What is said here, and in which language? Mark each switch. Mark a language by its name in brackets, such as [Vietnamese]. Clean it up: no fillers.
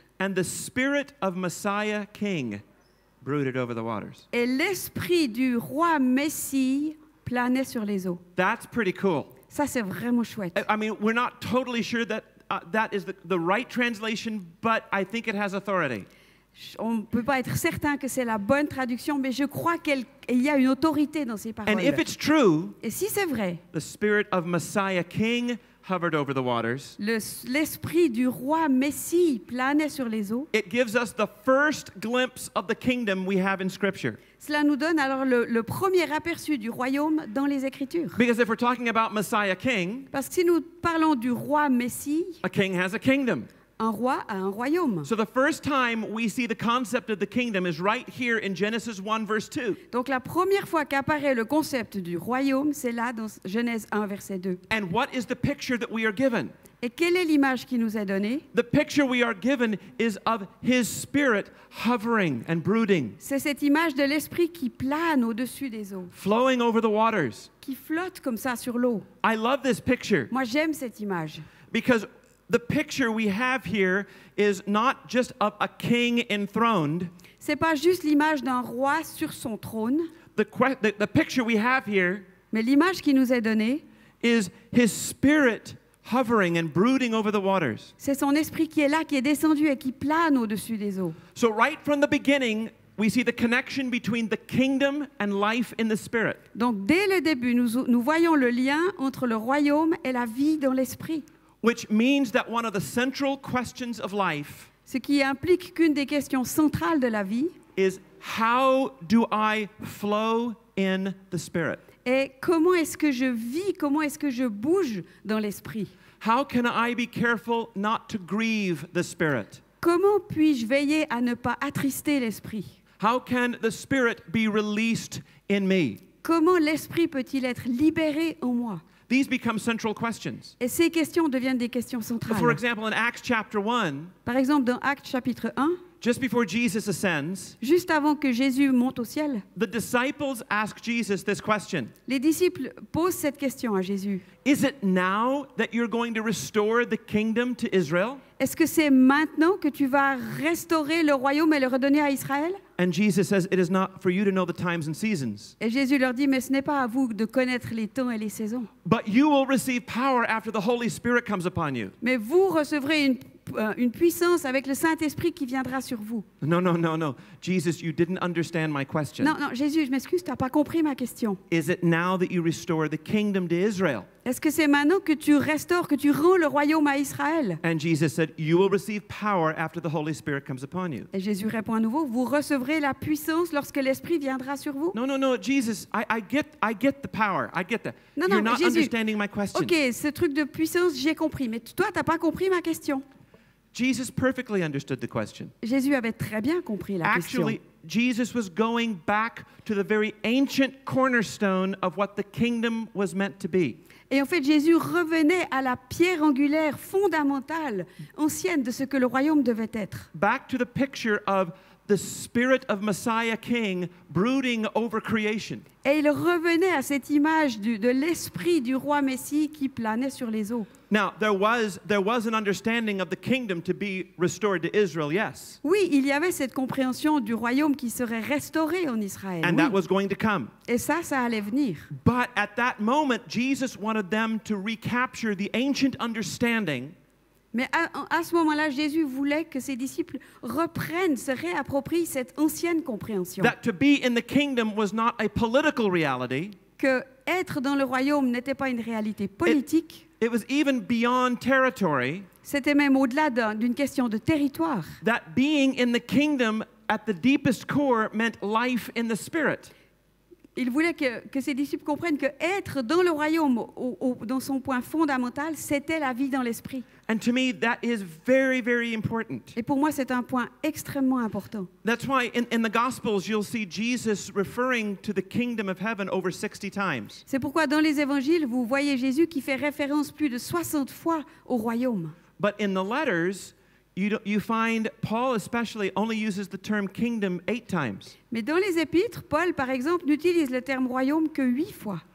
[English] and the Spirit of Messiah King brooded over the waters. [French] et l'esprit du roi Messie planait sur les eaux. [English] That's pretty cool. [French] Ça, c'est vraiment chouette. [English] I mean, we're not totally sure that that is the right translation, but I think it has authority. [French] On ne peut pas être certain que c'est la bonne traduction, mais je crois qu'il y a une autorité dans ces paroles. [English] And if it's true, [French] Et si c'est vrai, [English] the Spirit of Messiah King hovered over the waters. [French] l'esprit du roi Messie planait sur les eaux. [English] It gives us the first glimpse of the kingdom we have in Scripture. [French] Cela nous donne alors le premier aperçu du royaume dans les Écritures. [English] Because if we're talking about Messiah King, [French] Parce que si nous parlons du roi Messie, [English] a king has a kingdom. [French] un roi a un royaume. [English] So the first time we see the concept of the kingdom is right here in Genesis 1 verse 2. [French] Donc la première fois qu'apparaît le concept du royaume, c'est là dans Genèse 1, verset 2. [English] And what is the picture that we are given? [French] Et quelle est l'image qui nous est donnée? [English] The picture we are given is of his spirit hovering and brooding, [French] C'est cette image de l'esprit qui plane au-dessus des eaux, [English] flowing over the waters. [French] qui flotte comme ça sur l'eau. [English] I love this picture [French] Moi, j'aime cette image. [English] because the picture we have here is not just of a king enthroned. [French] C'est pas juste l'image d'un roi sur son trône, [English] The picture we have here [French] mais l'image qui nous est donnée, [English] is his spirit hovering and brooding over the waters. [French] c'est son esprit qui est là, qui est descendu et qui plane au-dessus des eaux. [English] So right from the beginning, we see the connection between the kingdom and life in the spirit. [French] Donc dès le début, nous voyons le lien entre le royaume et la vie dans l'esprit. [English] Which means that one of the central questions of life [French] Ce qui implique qu'une des questions centrales de la vie [English] is how do I flow in the Spirit? [French] est comment est-ce que je vis, comment est-ce que je bouge dans l'esprit. [English] How can I be careful not to grieve the Spirit? [French] Comment puis-je veiller à ne pas attrister l'esprit? [English] How can the Spirit be released in me? [French] Comment l'esprit peut-il être libéré en moi? [English] These become central questions. [French] Et ces questions deviennent des questions [English] For [French] centrales. [English] example, in Acts chapter 1, [French] Par exemple, dans Actes chapitre 1, [English] just before Jesus ascends, [French] juste avant que Jésus monte au ciel, [English] the disciples ask Jesus this question. [French] les disciples posent cette question à Jésus. [English] Is it now that you're going to restore the kingdom to Israel? [French] Est-ce que c'est maintenant que tu vas restaurer le royaume et le redonner à Israël? [English] And Jesus says, it is not for you to know the times and seasons, [French] Et Jésus leur dit, mais ce n'est pas à vous de connaître les temps et les saisons. [English] but you will receive power after the Holy Spirit comes upon you. [French] Mais vous recevrez une puissance avec le Saint-Esprit qui viendra sur vous. [English] No. Jesus, you didn't understand my question. [French] Non, Jésus, je m'excuse, tu n'as pas compris ma question. [English] Is it now that you restore the kingdom to Israel? [French] Est-ce que c'est maintenant que tu restaures, que tu rends le royaume à Israël? [English] And Jesus said, you will receive power after the Holy Spirit comes upon you. [French] Et Jésus répond à nouveau, vous recevrez la puissance lorsque l'Esprit viendra sur vous. [English] No, Jesus, I get the power. I get that. [French] Non, [English] You're [French] mais [English] not [French] Jésus, [English] understanding my question. [French] Ok, ce truc de puissance, j'ai compris, mais toi, tu n'as pas compris ma question. [English] Jesus perfectly understood the question. [French] Jésus avait très bien compris la question. [English] Actually, Jesus was going back to the very ancient cornerstone of what the kingdom was meant to be. [French] Et en fait, Jésus revenait à la pierre angulaire fondamentale, ancienne de ce que le royaume devait être. [English] Back to the picture of the spirit of Messiah King brooding over creation. [French] Et il revenait à cette image de l'esprit du roi Messie qui planait sur les eaux. [English] Now, there was an understanding of the kingdom to be restored to Israel, yes. [French] Oui, il y avait cette compréhension du royaume qui serait restauré en Israël. [English] And [French] Oui. [English] that was going to come. [French] Et ça allait venir. [English] But at that moment, Jesus wanted them to recapture the ancient understanding [French] Mais à ce moment-là, Jésus voulait que ses disciples reprennent, se réapproprient cette ancienne compréhension. [English] That to be in the kingdom was not a political reality. [French] Que être dans le royaume n'était pas une réalité politique. [English] It was even beyond territory. [French] C'était même au-delà d'une question de territoire. [English] That being in the kingdom at the deepest core meant life in the spirit. [French] Il voulait que ses disciples comprennent que être dans le royaume, dans son point fondamental, c'était la vie dans l'esprit. [English] And to me, that is very, very important. [French] Et pour moi, c'est un point extrêmement important. [English] That's why in the Gospels, you'll see Jesus referring to the kingdom of heaven over 60 times. [French] C'est pourquoi dans les évangiles, vous voyez Jésus qui fait référence plus de 60 fois au royaume. [English] But in the letters, you find Paul especially only uses the term kingdom 8 times. [French] Mais dans les épîtres, Paul, par exemple, n'utilise le terme royaume que 8 fois.